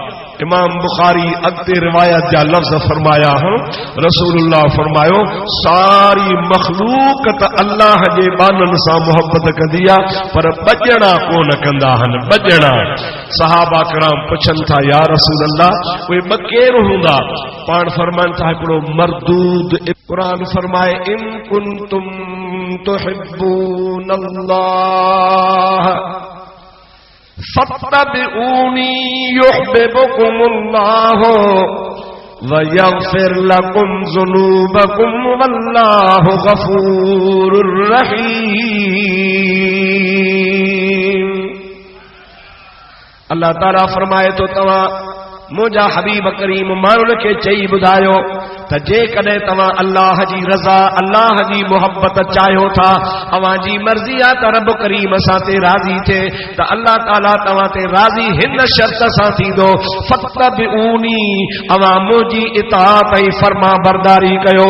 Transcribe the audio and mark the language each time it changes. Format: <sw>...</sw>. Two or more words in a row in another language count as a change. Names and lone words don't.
<sd>इमाम बुखारी अॻिते रिवायत जा लफ़्ज़ फरमाया हूं, रसूलुल्लाह फरमायो सारी मखलूक त अल्लाह जे बाननि सां मुहब्बत कंदी आहे पर बजणा कोन कंदा आहिनि, बजणा। सहाबा किराम पुछनि था</sd> <ar>يا رسول الله</ar> <sd>उहे ॿ केर हूंदा? पाण फरमाइनि था हिकिड़ो मरदूद।</sd> <ar>क़ुरान फरमाए إن كنتم تحبون الله فاتبعوني يحببكم الله و يغفر لكم ذنوبكم والله غفور رحيم.</ar> <sd>अल्लाह ताला फरमाए तो तव्हां मुंहिंजा हबीब करीम माण्हुनि खे चई ॿुधायो त जेकॾहिं तव्हां अल्लाह जी रज़ा, अल्लाह जी मुहब्बत चाहियो था, अव्हां जी मर्ज़ी आहे त रब करीम असां ते राज़ी थिए, त अल्लाह ताला तव्हां ते राज़ी हिन शर्त सां थींदो फत्तबिऊनी, अव्हां मुंहिंजी इताअत ऐं फर्मा बरदारी कयो।</sd>